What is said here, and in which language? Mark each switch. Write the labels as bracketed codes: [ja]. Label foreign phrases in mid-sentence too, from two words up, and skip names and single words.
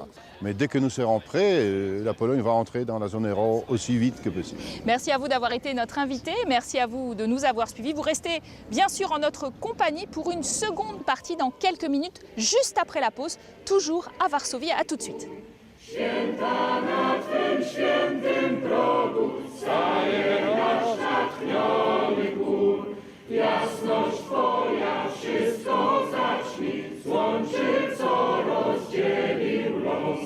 [fr] Mais dès que nous serons prêts, la Pologne va entrer dans la zone euro aussi vite que possible. Merci à vous d'avoir été notre invité. Merci à vous de nous avoir suivis. Vous restez bien sûr en notre compagnie pour une seconde partie dans quelques minutes, juste après la pause, toujours à Varsovie. À tout de suite. [pl] Święta na Twym świętym progu staje nasz natchniony gór. Jasność Twoja wszystko zaćmi, złączy co rozdzielił los.